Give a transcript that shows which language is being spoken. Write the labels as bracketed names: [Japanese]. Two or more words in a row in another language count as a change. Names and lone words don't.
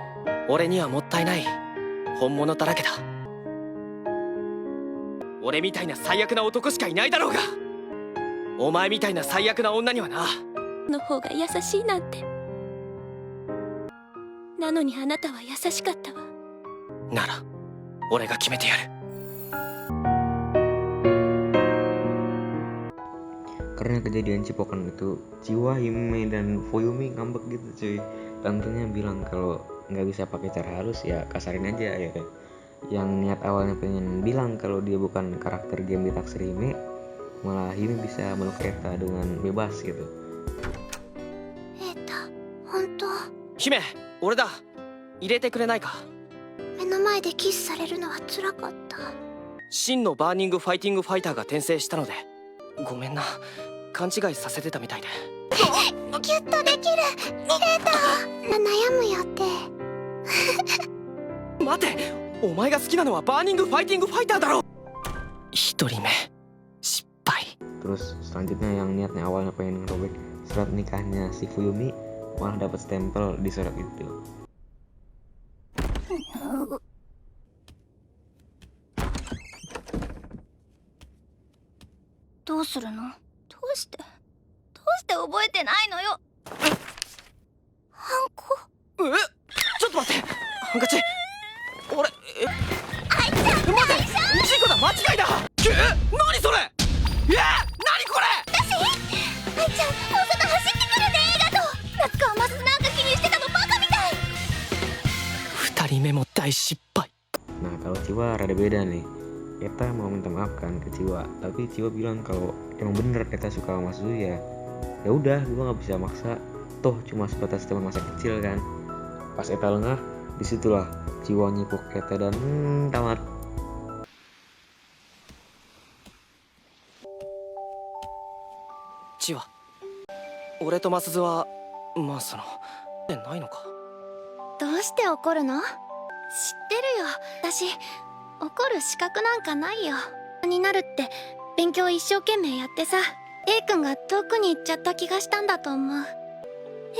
[Japanese] 俺にはもったいない本物だらけだ。俺みたいな最悪な男しかいないだろうが、お前みたいな最悪な女にはな。の方が優しいなんて。なのにあなたは優しかったわ。なら俺が決めてやる。 [Indonesian] Karena kejadian cipokan itu, Chiwa, Hime, dan Fuyumi ngambek gitu cuy. Tantenya bilang kalau nggak bisa pakai cara halus ya kasarin aja ya. Yang niat awalnya pengen bilang kalau dia bukan karakter game ditaksir Hime, malah Hime bisa meluk Eta dengan bebas gitu. [Japanese] 瑛太、本当。姫、俺だ。入れてくれないか。目の前でキスされるのは辛かった。真のバーニングファイティングファイターが転生したのでごめんな。勘違いさせてたみたいで。ギュッとできる。瑛太、悩むよって。待て、お前が好きなのはバーニングファイティングファイターだろ。一人目失敗。 [Indonesian] Terus selanjutnya yang niatnya awalnya pengen ngerobek surat nikahnya si Fuyumi malah dapat stempel di surat itu. [Japanese] どうするの？どうして覚えてないのよ。ハンコ。え、ちょっと待って。ハンカチ。俺、愛ちゃん、待て。事故だ、間違いだ。何それ。何これ。愛ちゃん、大外走ってくるね。映画と夏川マスなんか気にしてたのバカみたい。二人目も大失敗。 [Indonesian] Nah kalau Chiwa rada beda nih. Eta mau minta maaf kan ke Chiwa, tapi Chiwa bilang kalau emang bener Eta suka sama Masuzu ya udah, gue nggak bisa maksa, toh cuma sebatas teman masa kecil kan. Pas Eta lengah, disitulah Chiwa nyipuk Eta dan tamat. [Japanese] Chiwa、俺とマスズはまあないのか。どうして怒るの？知ってるよ。私怒る資格なんかないよ。になるって勉強一生懸命やってさ、 A 君が遠くに行っちゃった気がしたんだと思う。